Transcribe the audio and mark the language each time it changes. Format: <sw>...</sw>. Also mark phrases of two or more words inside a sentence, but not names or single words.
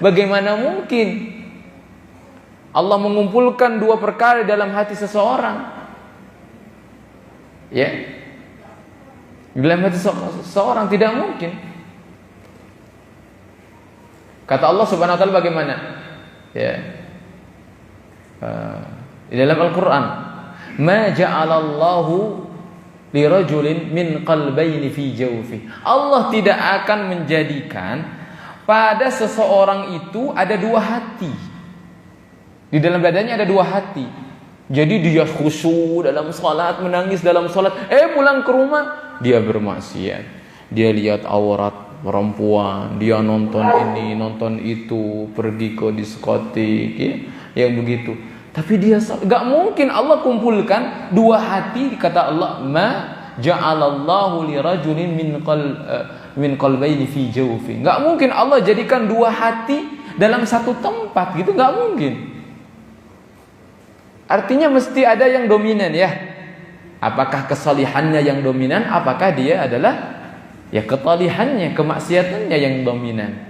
<id>Bagaimana mungkin Allah mengumpulkan 2 perkara dalam hati seseorang? Ya, di dalam hati seseorang tidak mungkin. Kata Allah</id> <ar>سبحانه وتعالى</ar> <id>bagaimana? Ya, di dalam Al-Quran,</id> <ar>ما جعل الله لرجل من قلبين في جوفه.</ar> <id>Allah tidak akan menjadikan pada seseorang itu ada 2 hati. Di dalam badannya ada 2 hati. Jadi dia khusyuk dalam salat, menangis dalam salat, pulang ke rumah dia bermaksiat. Dia lihat aurat perempuan, dia nonton ini, nonton itu, pergi ke diskotik, yang begitu. Tapi dia gak mungkin Allah kumpulkan 2 hati. Kata Allah,</id> <ar>ما جعل الله لرجل من قلبين في جوفه.</ar> <id>Gak mungkin Allah jadikan 2 hati dalam satu tempat gitu, gak mungkin. Artinya mesti ada yang dominan ya. Apakah kesalihannya yang dominan, apakah dia adalah ketalihannya, kemaksiatannya yang dominan.</id>